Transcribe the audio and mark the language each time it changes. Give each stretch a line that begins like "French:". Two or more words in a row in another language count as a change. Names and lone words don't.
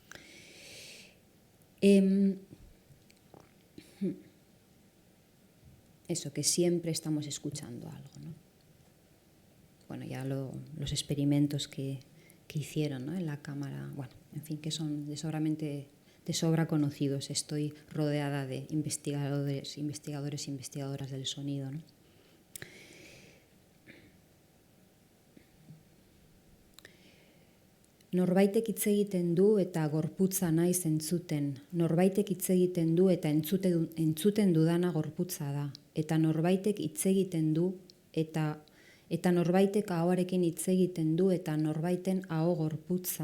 Spanish: Eso, que siempre estamos escuchando algo, ¿no? Bueno, ya los experimentos que hicieron, ¿no? En la cámara, bueno, en fin, que son de sobra conocidos. Estoy rodeada de investigadores e investigadoras del sonido, ¿no?
Basque: Norbaitek hitz egiten du eta gorputza naiz entzuten. Norbaitek hitz egiten du eta entzuten dudana gorputza da. Eta norbaitek hitz egiten du eta norbaitek ahoarekin hitz egiten du eta norbaiten aho gorputza.